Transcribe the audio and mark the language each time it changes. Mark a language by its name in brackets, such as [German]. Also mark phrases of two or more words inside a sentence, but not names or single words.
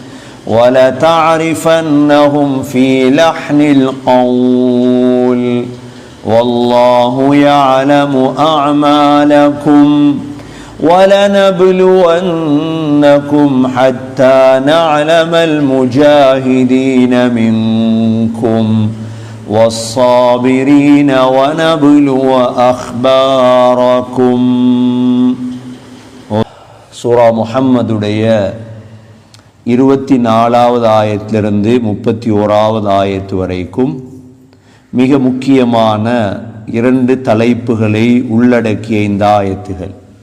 [Arabic] ولتعرفنهم في لحن القول والله يعلم أعمالكم ولنبلونكم حتى نعلم المجاهدين منكم والصابرين ونبلو أخباركم. [Tamil] சூரா முஹம்மதுடைய 24வது ஆயத்திலிருந்து 31வது ஆயத்து வரைக்கும் மிக முக்கியமான 2 தலைப்புகளை உள்ளடக்கிய இந்த ஆயத்துகள்.